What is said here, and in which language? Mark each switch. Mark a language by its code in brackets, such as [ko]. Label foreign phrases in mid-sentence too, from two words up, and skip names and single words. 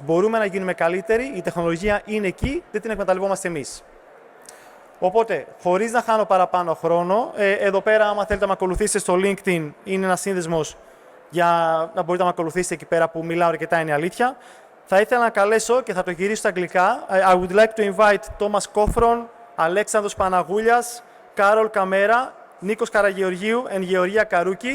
[el] Μπορούμε να γίνουμε καλύτεροι, η τεχνολογία είναι εκεί, δεν την εκμεταλλευόμαστε εμείς. Οπότε, χωρίς να χάνω παραπάνω χρόνο, εδώ πέρα, άμα θέλετε να με ακολουθήσετε στο LinkedIn, είναι ένας σύνδεσμος για να μπορείτε να με ακολουθήσετε εκεί πέρα που μιλάω αρκετά, είναι αλήθεια. Θα ήθελα να καλέσω και θα το γυρίσω στα αγγλικά. [en] I would like to invite Tomas Kofron, Αλέξανδρος Παναγούλιας, Karol Chamera, Νίκος Καραγεωργίου and Γεωργία Καρούκη.